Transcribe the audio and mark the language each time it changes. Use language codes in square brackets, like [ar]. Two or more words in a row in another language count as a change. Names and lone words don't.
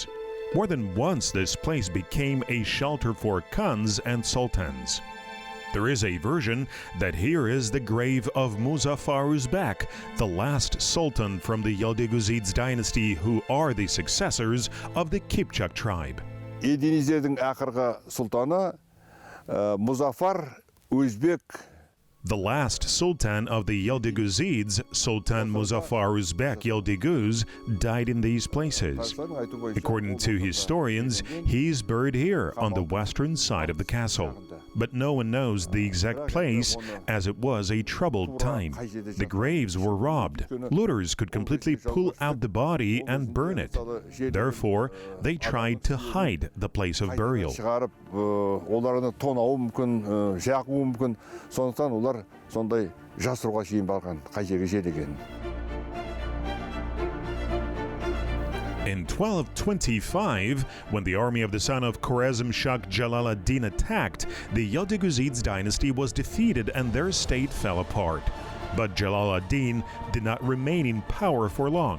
[en] More than once, this place became a shelter for khans and sultans. There is a version that here is the grave of Muzaffar Uzbek, the last sultan from the Yildiz dynasty, who are the successors of the Kipchak tribe. [kk] Елденіздердің ақырғы сұлтаны Muzaffar Uzbek. [en] The last sultan of the Yildiz, Sultan Muzaffar Uzbek Yildiz, died in these places. According to historians, he's buried here on the western side of the castle. But no one knows the exact place, as it was a troubled time. The graves were robbed. Looters could completely pull out the body and burn it. Therefore, they tried to hide the place of burial. [kk] Оларны тонауы мүмкін, жақуы мүмкін. Сондықтан олар сондай жасыруға шейін барған, қай жерге жеткен. [en] In 1225, when the army of the son of Khwarezm Shah Jalal ad-Din attacked, the Yildiz dynasty was defeated and their state fell apart. But Jalal ad-Din did not remain in power for long.